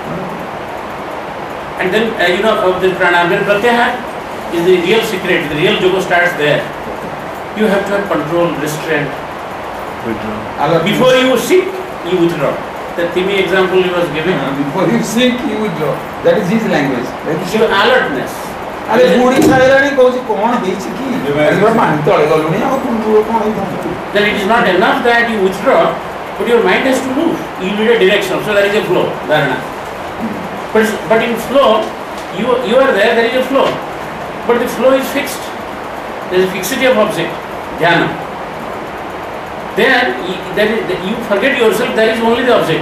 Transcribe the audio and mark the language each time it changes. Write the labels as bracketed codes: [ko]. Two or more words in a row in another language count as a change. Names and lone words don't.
[en] And then of the pranayama, then pratyahara is the real secret. The real yoga starts there. you have to have control, restraint. Allah- Before you seek, you withdraw. The Timi example he was giving. Before you seek, you withdraw. That is his language. That is Your alertness. [or] ଆରେ ବୁଢ଼ୀ ସାରିଲାଣି କହୁଛି କ'ଣ ହେଇଛି କି ପାଣି ତଳେ ଗଲୁଣି ଆଉ କ'ଣ ହେଇଥାନ୍ତା [en] Then it is not enough that you withdraw, but your mind has to move. You need a direction. So there is a flow, dharana. But in flow, you are there is a flow. But the flow is fixed. There is a fixity of object, dhyana. Then you forget yourself, there is only the object.